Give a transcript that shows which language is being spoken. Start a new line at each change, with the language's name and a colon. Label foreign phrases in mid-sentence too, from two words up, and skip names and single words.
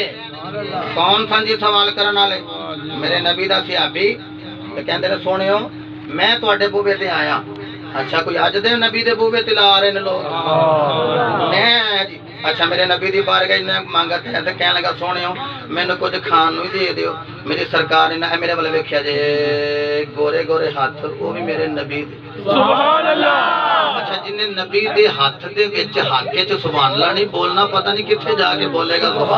Punjabi: کون سن جی سوال کرن والے؟ میرے نبی دا صحابی تے کہندے نے سونیو میں تواڈے بوے تے آیا۔ اچھا کوئی اج دے نبی دے بوے تے لا رہے نے لوگ؟ میں اچھا میرے نبی دی بارگاہ نے منگت ہے تو کہنے لگا سوہنیو مینو کچھ کھان نوں دے دیو. میری سرکار نے میرے وال ویکھیا جے گورے گورے ہاتھ وو بھی میرے نبی دے.
Arabic: سبحان الله.
Punjabi: اچھا جنہیں نبی دے ہاتھ دے وچ ہاکے چ
Arabic: سبحان الله
Punjabi: نہیں بولنا پتا نہیں کتھے جاکے بولےگا.